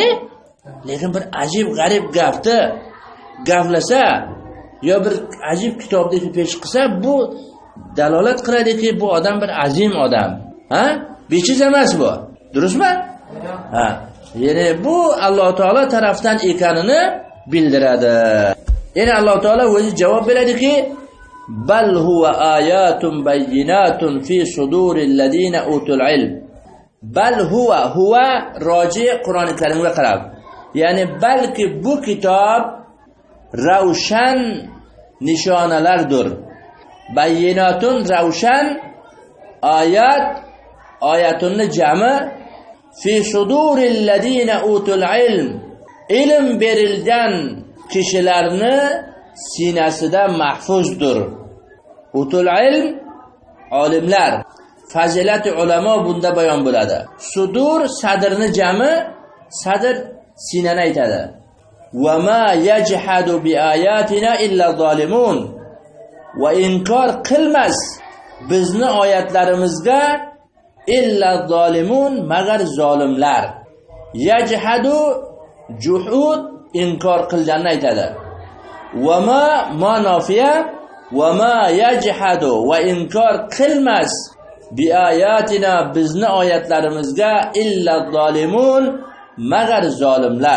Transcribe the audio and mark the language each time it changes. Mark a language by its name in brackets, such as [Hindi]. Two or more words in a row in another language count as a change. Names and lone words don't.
[Uzbek] Lekin bir ajib, g'arib gapni gaplasa yo bir ajib kitobdagi pesh qilsa, bu dalolat qiladiki, bu odam bir azim odam. Ha? Bechiz emas bu. Durustmi? Ha. Ya'ni bu Alloh taolo tarafdan ekanini bildiradi. Ya'ni Alloh taolo o'zi javob beradiki, [Arabic] بل هو آيات بينات في صدور الذين أوتوا العلم. بل هو [Uzbek] roji Qur'oni Karimga qarab. Ya'ni balki bu kitob ravshan nishonalardir. Bayyinatun ravshan, oyatunni jami [Arabic] في صدور الذين أوتوا العلم. [Uzbek] Ilm berilgan kishilarni sinasida mahfuzdir. [Arabic] أوتوا العلم [Uzbek] olimlar, fazilati ulamo bunda bayon bo'ladi. Sudur sadrni jami, sadr sinani aytadi. [Arabic] وما يجحد بآياتنا إلا الظالمون. [Uzbek] Va inkor qilmas bizni oyatlarimizga [Arabic] إلا الظالمون, [Uzbek] magar zolimlar. Yajhadu juhud inkor qilganini aytadi. [Arabic] وما نافية وما يجحد [Uzbek] va inkor qilmas [Arabic] بآياتنا [Uzbek] bizni oyatlarimizga [Arabic] إلا الظالمون [Uzbek] magar zolimlar.